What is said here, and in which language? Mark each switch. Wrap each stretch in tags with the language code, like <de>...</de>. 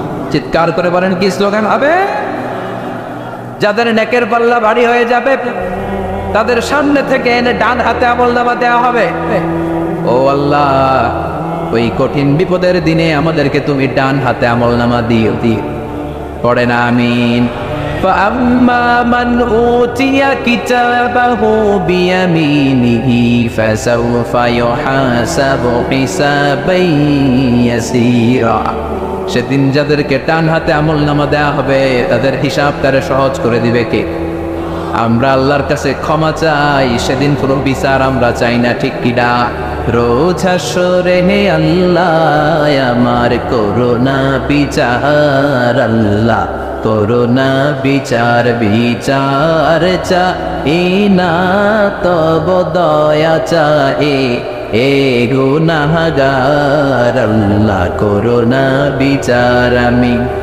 <bn>চিৎকার করে বলেন কি স্লোগান হবে? যাদের নেকের পাল্লা ভারী হয়ে যাবে তাদের সামনে থেকে এনে ডান হাতে আমলনামা দেওয়া হবে। ও আল্লাহ, ওই কঠিন বিপদের দিনে আমাদেরকে তুমি ডান হাতে আমলনামা দিও। পড়ে না আমিন।</bn> <ar>فأما من أوتي كتابه بيمينه فسوف يحاسب حسابا يسيرا।</ar> <bn>সেদিন যাদেরকে ডান হাতে আমলনামা দেওয়া হবে তাদের হিসাব তারা সহজ করে দিবে কে? আমরা আল্লাহর কাছে ক্ষমা চাই, সেদিন কোনো বিচার আমরা চাই না, ঠিক কিনা? রোজ হাসরে হে আল্লাহ আমার করোনা বিচার, আল্লাহ করোনা বিচার, বিচার চাই না তব দয়া চাই এ গুনাহগার, আল্লাহ করোনা বিচার। আমি</bn>